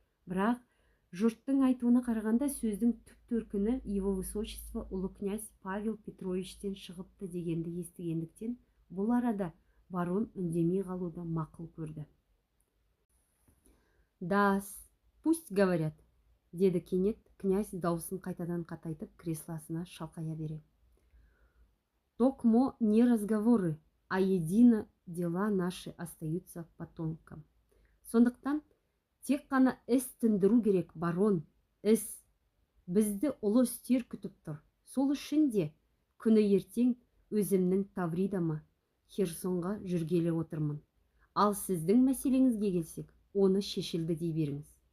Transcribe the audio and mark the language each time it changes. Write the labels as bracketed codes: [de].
[kk] Бірақ жұрттың айтуына қарағанда сөздің түп төркіні [ru] его высочество [kk] ұлы князь Павел Петровичтен шығыпты дегенді естігендіктен, бұл арада барон үндемей қалуды мақұл көрді. [ru] Да, пусть говорят, [kk] деді кенет князь даусын қайтадан қатайтып креслосына шалқая бере. [ru] Токмо не разговоры, а едино дела наши остаются потомкам. [kk] Сондықтан тек қана іс тындыру керек, барон, іс. Бізді ұлы істер күтіп тұр. Сол үшін де күні ертең өзімнің Тавридама, Херсонға жүргелі отырмын. Ал сіздің мәселеңізге келсек, оны шешілді дей беріңіз.